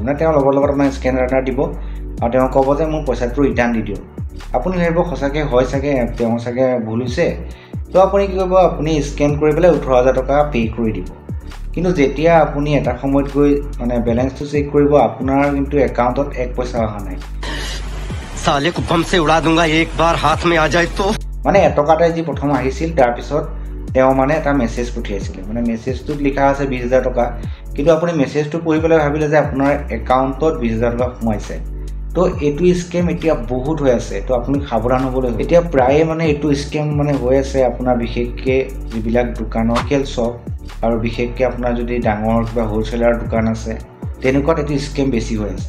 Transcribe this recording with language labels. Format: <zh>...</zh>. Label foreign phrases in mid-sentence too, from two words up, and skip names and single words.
<as>মানে তেওঁৰ লগত আপোনাৰ স্কেনাৰ এটা দিব, আৰু তেওঁ ক'ব যে মোৰ পইচাটো ৰিটাৰ্ণ দি দিয়ক। আপুনি ভাবিব সঁচাকৈ হয় চাগে তেওঁ চাগে ভুল হৈছে। তো আপুনি কি কৰিব, আপুনি স্কেন কৰি পেলাই 18,000 টকা পে' কৰি দিব। কিন্তু যেতিয়া আপুনি এটা সময়ত গৈ মানে বেলেঞ্চটো চেক কৰিব, আপোনাৰ কিন্তু একাউণ্টত 1 পইচা অহা নাই।</as> <hi>साले को बम से उड़ा दूंगा एक बार हाथ में आ जाए तो।</hi> <as>মানে 1 টকা এটাই যি প্ৰথম আহিছিল, তাৰপিছত তেওঁ মানে এটা মেছেজ পঠিয়াইছিলে, মানে মেছেজটোত লিখা আছে 20,000 টকা, কিন্তু আপুনি মেছেজটো পঢ়ি পেলাই ভাবিলে যে আপোনাৰ একাউণ্টত 20,000 টকা সোমাইছে। তো এইটো স্কেম এতিয়া বহুত হৈ আছে, তো আপুনি সাৱধান হ'বলৈ এতিয়া প্ৰায়ে মানে এইটো স্কেম মানে হৈ আছে আপোনাৰ বিশেষকৈ যিবিলাক দোকানৰ শ্বপ, আৰু বিশেষকৈ আপোনাৰ যদি ডাঙৰ কিবা হ'লচেলাৰ দোকান আছে তেনেকুৱাত এইটো স্কেম বেছি হৈ আছে।</as>